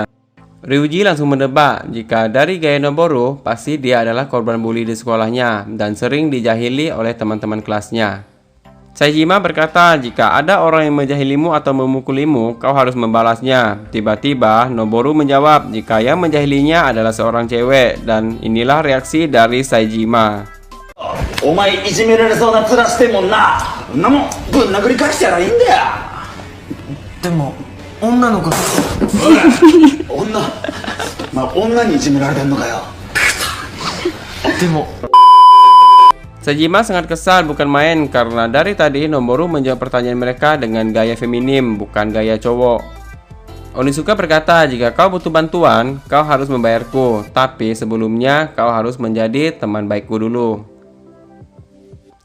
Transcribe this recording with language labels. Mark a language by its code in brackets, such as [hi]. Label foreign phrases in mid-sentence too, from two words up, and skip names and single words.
[id] Ryuji langsung menebak jika dari gaya Noboru pasti dia adalah korban bully di sekolahnya dan sering dijahili oleh teman-teman kelasnya. Saejima berkata jika ada orang yang menjahilimu atau memukulimu, kau harus membalasnya. Tiba-tiba Noboru menjawab jika yang menjahilinya adalah seorang cewek dan inilah reaksi dari Saejima. [ja] お前いじめられそうな面してんもんな。そんなもんぶん殴り返したらいいんだよ。でも女の子おい女まあ女にいじめられてんのかよ。でも [id] Saejima sangat kesal bukan main karena dari tadi Noboru menjawab pertanyaan mereka dengan gaya feminim bukan gaya cowok. Onizuka berkata jika kau butuh bantuan kau harus membayarku, tapi sebelumnya kau harus menjadi teman baikku dulu.